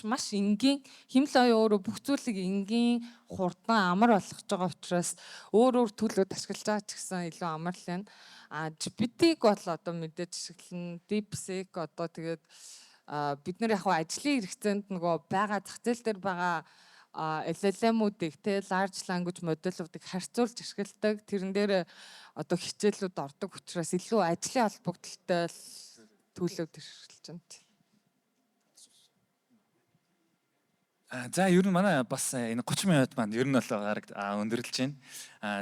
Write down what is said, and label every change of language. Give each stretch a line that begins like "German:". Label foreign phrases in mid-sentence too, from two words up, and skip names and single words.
Mongolian: Маш энгийн хэмэл оюун өөрөө бүх зүйлийг энгийн, хурдан, амар болгож байгаа учраас өөр төлөвлөд ашиглаж байгаа ч гэсэн илүү амар л байна. GPT-г бол одоо мэдээж ашиглана. DeepSeek одоо тэгээд бид нар яг ажлын хэрэгцээнд нөгөө байгаа зах зээл дээр байгаа LLM-уудыг те
English: large language model-уудыг
Mongolian: харьцуулж ашигладаг. Тэрэн дээр одоо хичээлүүд ордог учраас илүү ажлын холбогдлолтой төлөвлөд ашиглаж байна. За ер нь манай бас энэ 30 минут маань ер нь бол гараг өндөрлөж байна.